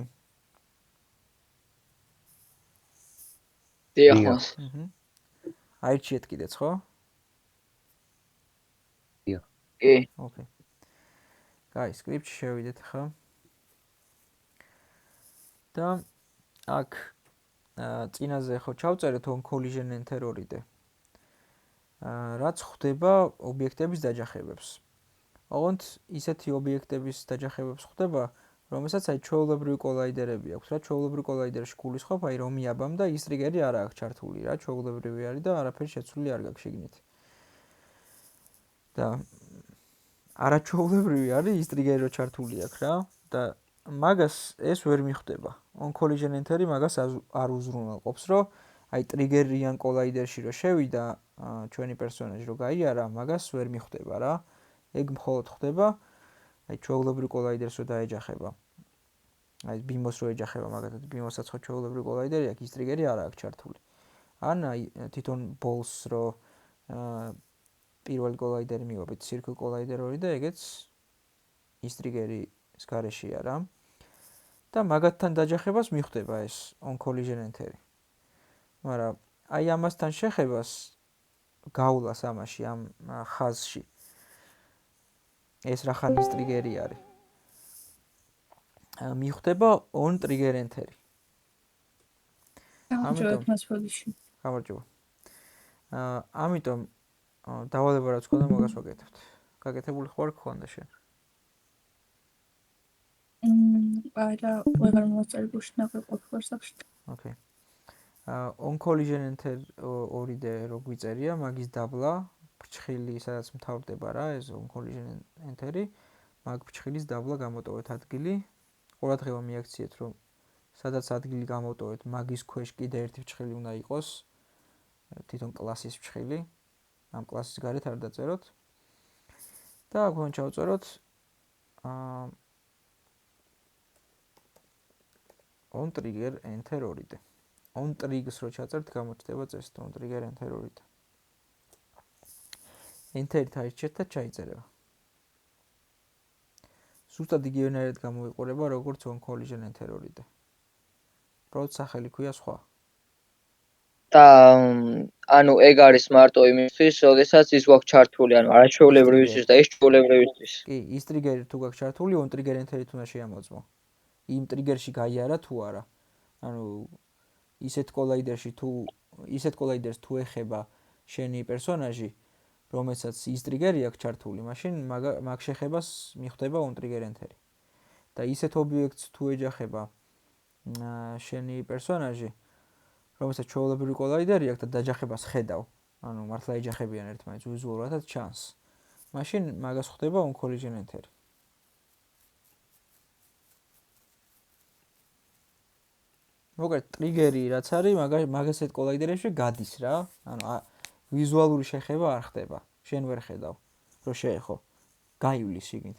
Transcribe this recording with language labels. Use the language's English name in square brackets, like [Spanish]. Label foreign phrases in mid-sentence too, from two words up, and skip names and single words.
[Georgian] დიახ მას. აირჩიეთ კიდეც, ხო? დიახ. კი. ოკეი. კაი, სკრიპტში შევიდეთ ხა. და აქ წინაზე ხო ჩავწერეთ [English] on collision enter 2D. [Georgian] რაც ხდება ობიექტების დაჯახებებს. ოღონდ ისეთი ობიექტების დაჯახებებს ხდება, რომელსაც აი ჩვეულებრივი კოლაიდერები აქვს. რა ჩვეულებრივ კოლაიდერში გულისხმობ, აი რომ მიაბამ და ის ტრიგერი არ აქვს ჩართული, რა ჩვეულებრივი არის და არაფერი შეცვლილი არ გაქვს შიგნით. და არაჩვეულებრივი არის ის ტრიგერი რო ჩართული აქვს რა და მაგას ეს ვერ მიხვდება. [English] on collision enter- [Georgian] ი მაგას არ უზრუნველყოფს, რომ აი ტრიგერიან კოლაიდერში რო შევიდა ჩვენი პერსონაჟი რო გაიარა, მაგას ვერ მიხვდება რა. ეგ მხოლოდ ხდება აი ჩვეულებრივ კოლაიდერს რო დაეჯახება. აი ბიმოს რო ეჯახება მაგათაც ბიმოსაც ხო ჩვეულებრივ კოლაიდერი აქვს, ის ტრიგერი არ აქვს ჩართული. ან აი თვითონ ბოლს რო პირველი კოლაიდერი მივაბით [English] circle collider 2 [Georgian] და ეგეც ის ტრიგერის გარეშეა რა. და მაგათთან დაჯახებას მიხვდება ეს [English] on collision enter- [Georgian] ი. მაგრამ აი ამასთან შეხებას გავლას ამაში ამ ხაზში ეს რახან ის ტრიგერი არის. მიხვდება [English] on trigger enter- [Georgian] ი. გამარჯობათ მასპოდიში. გამარჯობა. ამიტომ დავალება რაც ქონდა მაგას ვაკეთებთ. გაკეთებული ხوار გქონდა შენ? არა, ვეღარ მოვაწერ გუშინ აღვიყოფილ სახში. ოკეი. [English] on collision enter 2D [Georgian] რო გვიწერია, მაგის დაბლა ფრჩხილი, სადაც მთავრდება რა, ეს [English] on collision enter- [Georgian] ი, მაგ ფრჩხილის დაბლა გამოტოვეთ ადგილი. ყურადღება მიაქციეთ, რომ სადაც ადგილი გამოტოვეთ, მაგის ქვეშ კიდე ერთი ფრჩხილი უნდა იყოს. თვითონ კლასის ფრჩხილი. ამ კლასის გარეთ არ დაწეროთ. და აქ უნდა ჩავწეროთ [English] on trigger enter 2D. on triggers [Georgian] რო ჩაწერთ, გამოჩნდება წესით [English] on trigger enter 2D. [Georgian] enter-ით აირჩიეთ და ჩაიწერება. ზუსტად იგივენაირად გამოიყურება, როგორც [English] on collision enter 2D. [Georgian] პროთ სახელი ქვია სხვა. და ანუ ეგ არის მარტო იმისთვის, როდესაც ის გვაქვს ჩართული, ანუ არაჩვეულებრივისთვის და ის ჩვეულებრივისთვის. კი, ის ტრიგერი თუ გაქვს ჩართული, [English] on trigger enter- [Georgian] ით უნდა შეამოწმო. იმ ტრიგერში გაიარა თუ არა. ანუ ისეთ კოლაიდერს თუ ეხება შენი პერსონაჟი, რომელსაც ის ტრიგერი აქვს ჩართული, მაშინ მაგ შეხებას მიხვდება [English] on trigger enter- [Georgian] ი. და ისეთ ობიექტს თუ ეჯახება შენი პერსონაჟი, რომელსაც ჩვეულებრივი კოლაიდერი აქვს და დაჯახებას ხედავ, ანუ მართლა ეჯახებიან ერთმანეთს ვიზუალურადაც ჩანს. მაშინ მაგას ხდება [English] on collision enter- [Georgian] ი. მოკლედ ტრიგერი რაც არის, მაგასეთ კოლაიდერებში გადის რა. ანუ ვიზუალური შეხება არ ხდება. შენ ვერ ხედავ, რომ შეეხო. გაივლის შიგნით.